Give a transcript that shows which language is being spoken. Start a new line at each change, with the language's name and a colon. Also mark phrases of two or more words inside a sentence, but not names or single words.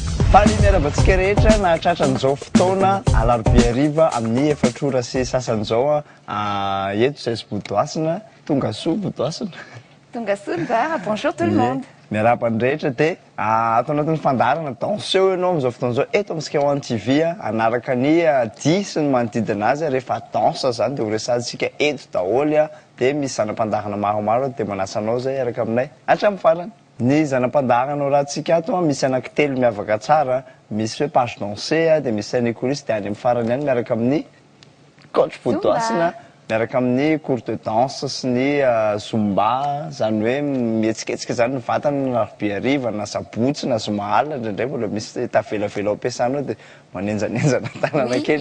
Malagasy: Faly miaravantsika rehetra nahatratran'izao fotoana alarobia hariva amin'ny efatrora sy sasan'izao eto zay sy Bodoasina tonga soa Bodoasina. Tonga soa Nzara,
French: bonjour tout le monde.
Malagasy: Miarahaba ny rehetra dia ato anatin'ny fandarana danseo ianao amin'izao fotoan'izao eto amin'ny Sky One TV anaraka ny dia sy ny manodidina azy rehefa dansa zany dia ho resahantsika eto daholo dia misy zanam-pandarana maromaro dia manasa anao zay araka aminay hatramin'ny farany. Ny zanam-pandarana rahantsika ato misy anankitelo miavaka tsara, misy hoe page dansé dia misy Nicolas dia any amin'ny farany ihany miaraka amin'ny coach Bodoasina, miaraka amin'ny
French: cours de danse
Malagasy: sy ny zumba, zany hoe mihetsiketsika zany ny vatana na alarobia hariva na sabotsy na zoma alina indraindray mbola misy tavelavela ao ampiasanao dia manenjanenjana tanana kely.